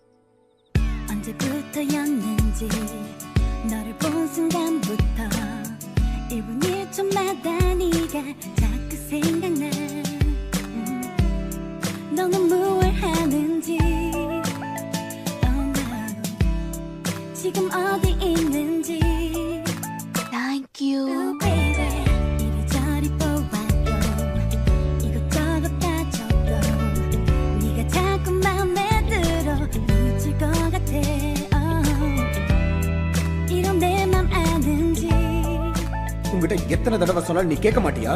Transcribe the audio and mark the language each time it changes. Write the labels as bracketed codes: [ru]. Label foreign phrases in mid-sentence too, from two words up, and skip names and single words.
[ko] 언제부터였는지 너를 본 순간부터 1분 1초마다 네가 자꾸 생각나 너는 뭘 하는지 [en] oh no. [ko] 지금 어디 있는지 [en] Thank you. oh baby [ko] 이리저리 보아도 이것저것 따져도 네가 자꾸 맘에 들어 미칠 것 같아 이런 내 맘 아는지 [ta] உங்ககிட்ட எத்தனை தடவை சொன்னாலும் நீ கேட்க மாட்டியா?